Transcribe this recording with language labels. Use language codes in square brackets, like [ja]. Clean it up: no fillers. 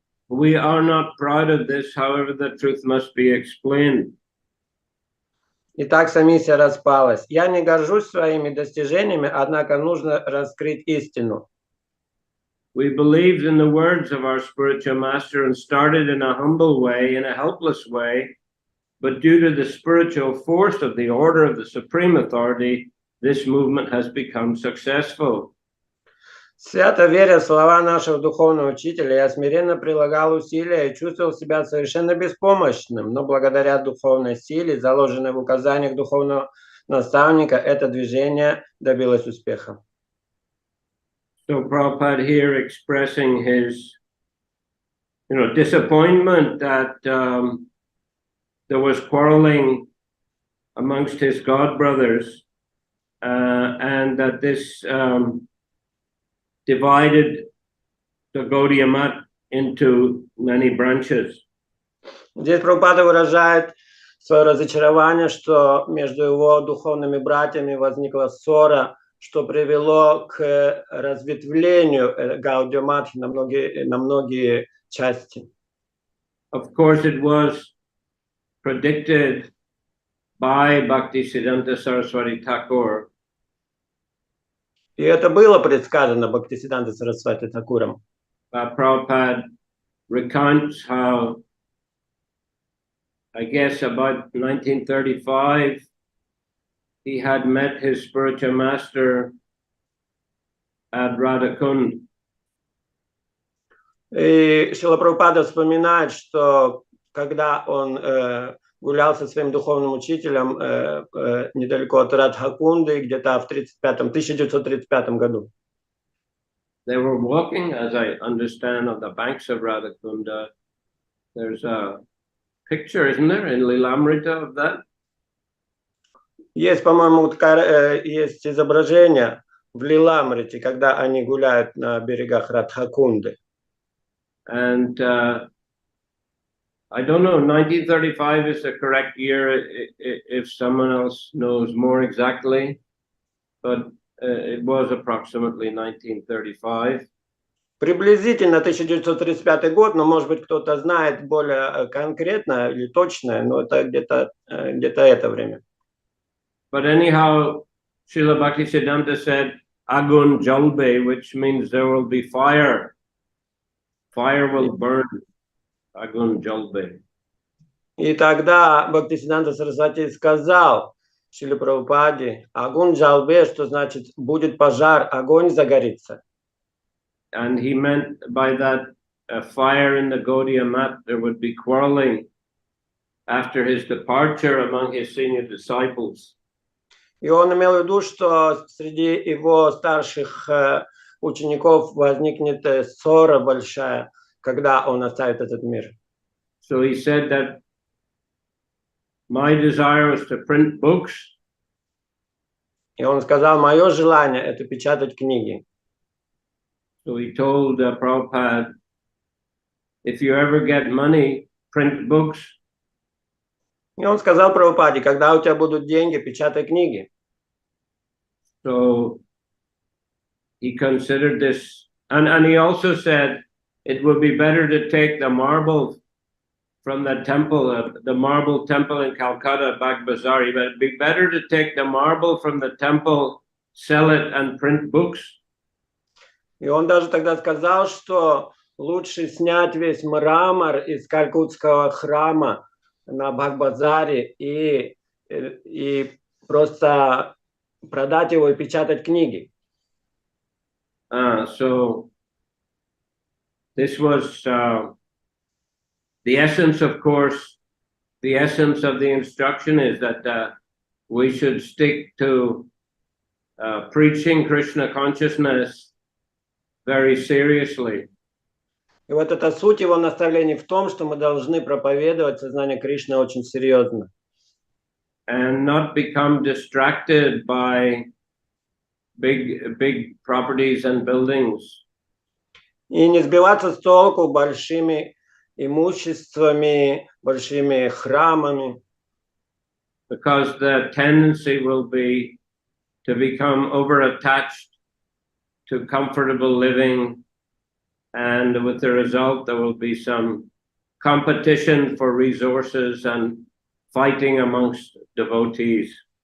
[en] We are not proud of this, however, the truth must be explained. [ru] Итак, вся миссия распалась. Я не горжусь своими достижениями, однако нужно раскрыть истину. [en] We believed in the words of our spiritual master and started in a humble way, in a helpless way, but due to the spiritual force of the order of the Supreme Authority, this movement has become successful. [ru] Свято веря в слова нашего духовного учителя, я смиренно прилагал усилия и чувствовал себя совершенно беспомощным, но благодаря духовной силе, заложенной в указаниях духовного наставника, это движение добилось успеха. [en] So Prabhupada here expressing his, disappointment that there was quarreling amongst his god brothers, and that this divided the Gaudiya Math into many branches. [ru] Здесь Прабхупада выражает свое разочарование, что между его духовными братьями возникла ссора, что привело к разветвлению Гаудия Матхи на многие части. [en] Of course, it was predicted by Bhaktisiddhanta Saraswati Thakur. [ru] И это было предсказано Бхактисиддхантой Сарасвати Thakуром. [en] Prabhupada recounts how, I guess about 1935, he had met his spiritual master at Radhakund. [ru] И Шрила Прабхупада вспоминает, что когда он гулял со своим духовным учителем недалеко от Радхакунды, где-то в 1935 году. [en] They were walking, as I understand, on the banks of Radhakunda. There's a picture, isn't there, in Lilamrita of that? [ru] Есть, по-моему, есть изображение в Лиламрите, когда они гуляют на берегах Радхакунды. [en] And I don't know, 1935 is the correct year if someone else knows more exactly, but it was approximately 1935. [ru] Приблизительно 1935 год, но, может быть, кто-то знает более конкретно или точно, но это где-то это время. [en] But anyhow, Srila Bhaktisiddhanta said, [bn] Agun Jalbe, [en] which means there will be fire. Fire will burn. [bn] Agun Jalbe. [ru] И тогда Бхактисиддханта Сарасвати сказал Шриле Прабхупаде, Агун Джалбе, что значит будет пожар, огонь загорится. [en] And he meant by that fire in the Gaudiya Mat, there would be quarreling after his departure among his senior disciples. [ru] И он имел в виду, что среди его старших учеников возникнет ссора большая, когда он оставит этот мир. [en] So he said that my desire was to print books. [ru] И он сказал, мое желание это печатать книги. [en] So he told Prabhupada, if you ever get money, print books. [ru] И он сказал Прабхупаде, когда у тебя будут деньги, печатай книги. [en] So he considered this, and he also said it would be better to take the marble from the temple, the marble temple in Calcutta, Bag Bazaar. It would be better to take the marble from the temple, sell it, and print books. [ru] И он даже тогда сказал, что лучше снять весь мрамор из Калькутского храма на Бхак-базаре и просто продать его и печатать книги. [en] So this was the essence, of course, the essence of the instruction is that we should stick to preaching Krishna consciousness very seriously. [ru] И вот эта суть его наставлений в том, что мы должны проповедовать сознание Кришны очень серьезно. [en] And not become distracted by big properties and buildings. [ru] И не сбиваться с толку большими имуществами, большими храмами. [en] Because the tendency will be to become over-attached to comfortable living, and with the result there will be some competition for resources and fighting amongst devotees.